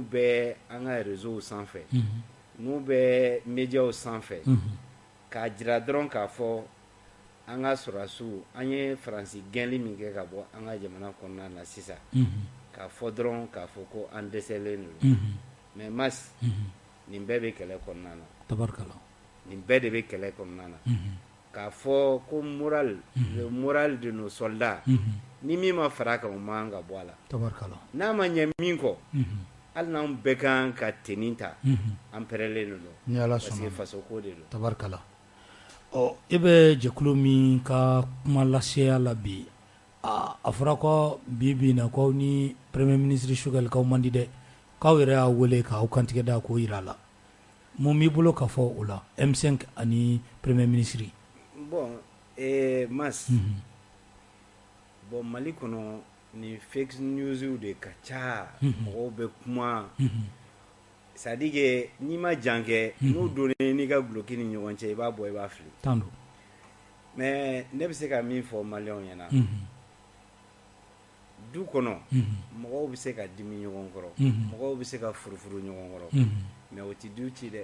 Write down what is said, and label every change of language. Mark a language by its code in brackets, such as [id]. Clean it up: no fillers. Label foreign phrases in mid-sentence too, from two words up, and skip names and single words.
[bm] bɛ an ka réseau sanfɛ n'u bɛ médiaw sanfɛ k'a jira dɔrɔn k'a fɔ an ka sɔrɔdasiw an ye Faransi gɛnli min kɛ ka bɔ an ka jamana kɔnɔna na sisan k'a fɔ dɔrɔn k'a fɔ ko an dɛsɛlen don mais Mas nin bɛɛ bɛ kɛlɛ kɔnɔna na tabarikala nin bɛɛ de bɛ kɛlɛ kɔnɔna na k'a fɔ ko [fr] le moral de nos soldats [bm] ni min ma fara kan o man ka bɔ a la tabarikala n'a ma ɲɛ min kɔ hali n'an bɛɛ kan ka tenni ta an pɛrɛlen don ni Ala parce que faso ko de don tabarikala e bɛ jɛkulu min ka kuma laseya la bi a fɔra ko bi na k'aw ni [fr] premier ministre [bm] Choguel k'aw man di dɛ k'aw yɛrɛ y'a wele k'aw kantigɛ da k'o yira a la mun b'i bolo ka fɔ o la M5 ani [fr] premier ministre [bm] bon Mas bon Mali kɔnɔ ni fake news de ka ca mɔgɔw bɛ kuma [fr] c'est à dire que [bm] n'i ma jan kɛ n'u donnen n'i ka guloki ni ɲɔgɔn cɛ i b'a bɔ i b'a fili tando mais ne bɛ se ka min fɔ maliyɛnw ɲɛna du kɔnɔ mɔgɔw bɛ se ka dimi ɲɔgɔn kɔrɔ mɔgɔw bɛ se ka furufuru ɲɔgɔn kɔrɔ mais o tɛ du ci dɛ